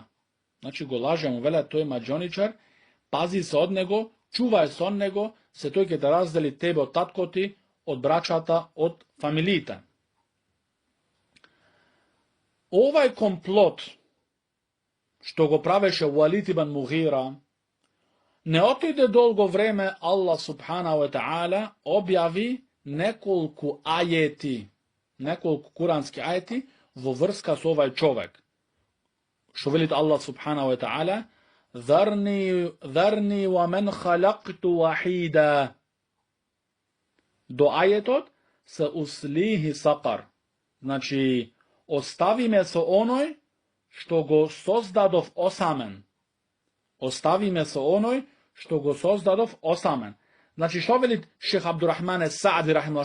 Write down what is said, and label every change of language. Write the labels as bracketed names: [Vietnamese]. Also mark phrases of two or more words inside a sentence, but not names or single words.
[Macedonian] Значи го лаже му, веле, тој маџионичар, пази се од него, чувај се од него, се тој ќе да раздели тебе од таткоти, од брачата, од фамилиите. Овај комплот, што го правеше Уалид ибн Мугира, не отиде долго време, Аллах [Arabic] سبحانه وتعالى [Macedonian] објави неколку курански ајети во врска со овај човек. Што велит Аллах [Arabic] سبحانه وتعالى, ذرني ومن خلقت وحيدا. [Macedonian] До ајетот [Arabic] سأصليه سقر. [Macedonian] Значи, остави ме со оној што го создадов осамен. Остави ме со оној што го создадов осамен. Значи, што велит Шех Абдурахман Саади рахимахуллах?